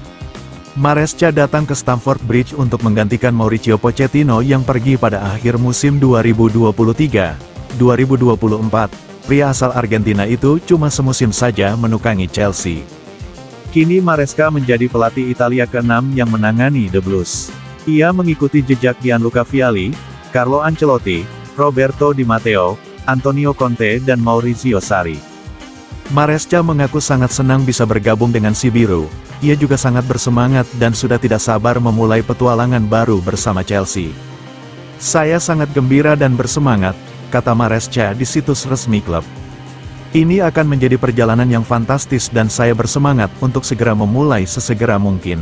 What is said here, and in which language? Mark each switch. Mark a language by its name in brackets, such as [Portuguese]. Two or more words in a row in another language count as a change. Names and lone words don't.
[Indonesian] Maresca datang ke Stamford Bridge untuk menggantikan Mauricio Pochettino yang pergi pada akhir musim 2023-2024. Pria asal Argentina itu cuma semusim saja menukangi Chelsea. Kini Maresca menjadi pelatih Italia ke-6 yang menangani The Blues. Ia mengikuti jejak Gianluca Vialli, Carlo Ancelotti, Roberto Di Matteo, Antonio Conte dan Maurizio Sarri. Maresca mengaku sangat senang bisa bergabung dengan si Biru. Ia juga sangat bersemangat dan sudah tidak sabar memulai petualangan baru bersama Chelsea. Saya sangat gembira dan bersemangat, kata Maresca di situs resmi klub. Ini akan menjadi perjalanan yang fantastis dan saya bersemangat untuk segera memulai sesegera mungkin.